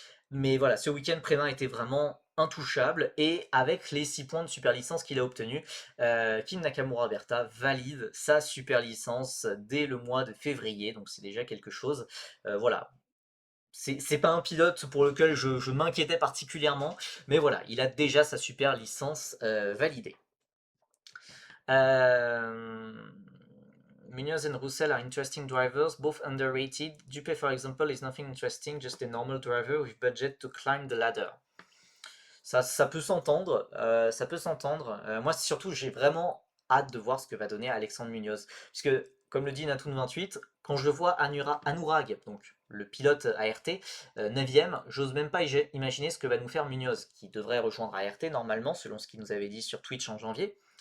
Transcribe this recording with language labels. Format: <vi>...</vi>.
<fr>Mais voilà, ce week-end, Prévin était vraiment intouchable et avec les 6 points de super licence qu'il a obtenus, Kin Nakamura Berta valide sa super licence dès le mois de février, donc c'est déjà quelque chose. Voilà, c'est pas un pilote pour lequel je m'inquiétais particulièrement, mais voilà, il a déjà sa super licence validée.</fr> <en>Euh, Munoz and Roussel are interesting drivers, both underrated. Dupé, for example, is nothing interesting, just a normal driver with budget to climb the ladder.</en> <fr>Ça peut s'entendre, ça peut s'entendre. Moi, surtout, j'ai vraiment hâte de voir ce que va donner Alexandre Munoz. Puisque, comme le dit Natoon28, quand je le vois Anurag, donc le pilote ART, 9ème, j'ose même pas imaginer ce que va nous faire Munoz, qui devrait rejoindre ART normalement, selon ce qu'il nous avait dit sur Twitch en janvier.</fr>